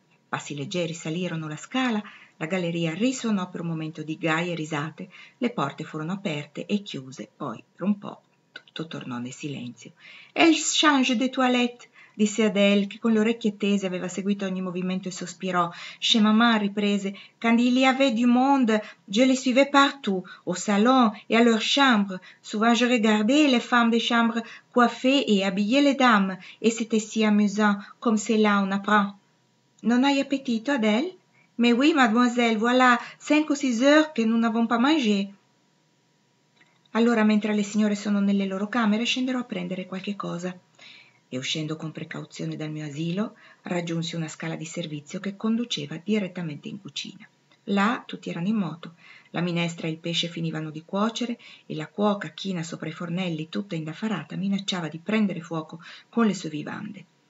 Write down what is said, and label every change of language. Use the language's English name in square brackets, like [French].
[Italian] Passi leggeri salirono la scala, la galleria risuonò per un momento di gaie risate, le porte furono aperte e chiuse, poi, per un po', tutto tornò nel silenzio. [French] «El change de toilette!» [Italian] disse Adele, che con le orecchie tese aveva seguito ogni movimento e sospirò. [French] Chez maman riprese: «Quand il y avait du monde, je les suivais partout, au salon et à leur chambre. Souvent je regardais les femmes de chambre coiffées et habillées les dames, et c'était si amusant, comme cela on apprend.» [Italian] «Non hai appetito, Adele?» [French] «Mais oui, mademoiselle, voilà 5 ou 6 heures que nous n'avons pas mangé.» [Italian] «Allora, mentre le signore sono nelle loro camere, scenderò a prendere qualche cosa.» E uscendo con precauzione dal mio asilo, raggiunsi una scala di servizio che conduceva direttamente in cucina. Là tutti erano in moto, la minestra e il pesce finivano di cuocere e la cuoca, china sopra i fornelli, tutta indaffarata, minacciava di prendere fuoco con le sue vivande.